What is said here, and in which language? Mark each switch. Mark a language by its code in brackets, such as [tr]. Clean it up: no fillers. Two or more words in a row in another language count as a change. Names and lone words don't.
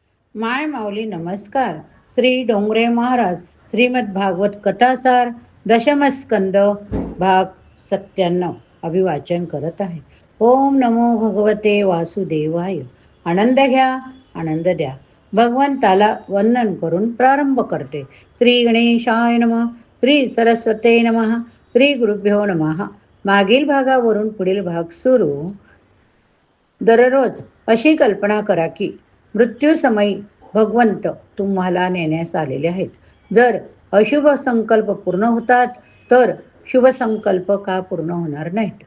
[mr] माय माऊली नमस्कार. श्री डोंगरे महाराज श्रीमद भागवत कथासार दशमस्कंद भाग 97 अभिवाचन करत आहे. [sa] ओम नमो भगवते वासुदेवाय. [mr] आनंद घ्या, आनंद द्या. भगवंताला वंदन करून प्रारंभ करते. [sa] श्री गणेशाय नमः. श्री सरस्वते नमः. श्री गुरुभ्यो नमः. [mr] मागील भागावरून पुढील भाग सुरू. दररोज अशी कल्पना करा की मृत्यूसमयी भगवंत तुम्हाला नेण्यास आलेले आहेत. जर अशुभ संकल्प पूर्ण होतात तर शुभ संकल्प का पूर्ण होणार नाहीत?